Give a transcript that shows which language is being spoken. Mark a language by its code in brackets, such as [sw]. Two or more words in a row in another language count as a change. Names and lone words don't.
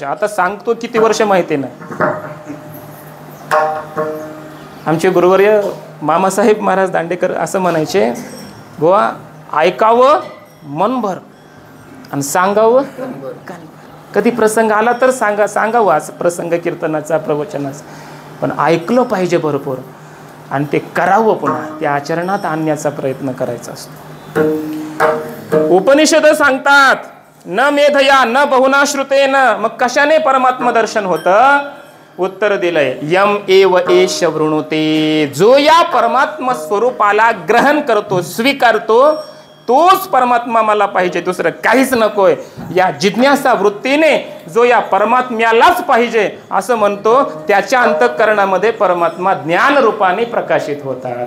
[mr] आता सांगतो किती वर्ष माहिती नाही. आमचे गुरुवर्य मामासाहेब महाराज दांडेकर असं म्हणायचे, गोवा ऐकावं मनभर आणि सांगावं कानभर. कधी प्रसंग आला तर सांगावं असं प्रसंग कीर्तनाचा, प्रवचनाचा, पण ऐकलं पाहिजे भरपूर आणि ते करावं, पुन्हा ते आचरणात आणण्याचा प्रयत्न करायचा असतो. उपनिषद सांगतात [sa] न मेधया न बहुना श्रुतेन. [mr] मग कशाने परमात्मा दर्शन होतं? उत्तर दिलंय, [sa] यम एव एष वृणुते. [mr] जो या परमात्मा स्वरूपाला ग्रहण करतो, स्वीकारतो, तोच परमात्मा मला पाहिजे, दुसरं काहीच नकोय. या जिज्ञासा वृत्तीने जो या परमात्म्यालाच पाहिजे असं म्हणतो, त्याच्या अंतःकरणामध्ये परमात्मा ज्ञान रूपाने प्रकाशित होतात.